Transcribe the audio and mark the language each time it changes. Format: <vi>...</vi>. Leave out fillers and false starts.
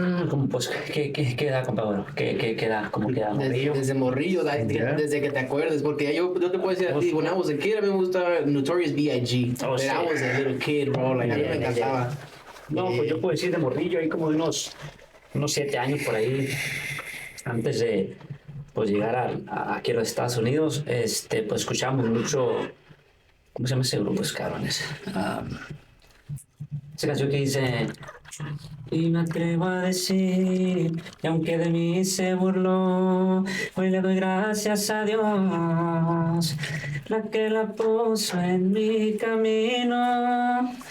<es>Como pues, ¿qué edad, compadre? ¿Qué edad? ¿Cómo queda? ¿Morrillo? Desde morrillo, desde que te acuerdes, porque yo te puedo decir a ti,</es> <en>when I was a kid,</en> <es>a mí me gustaba Notorious B.I.G. Oh,</es> <en>But</en> <es>sí.</es> <en>I was a little kid, bro, like</en> <es>a mí me encantaba. No, pues yo puedo decir de morrillo, ahí como de unos 7 años por ahí, antes de pues llegar aquí a los Estados Unidos, pues escuchamos mucho, ¿cómo se llama ese grupo, cabrones? Esa canción que dice, y me atrevo a decir, y aunque de mí se burló, hoy le doy gracias a Dios, la que la puso en mi camino.</es>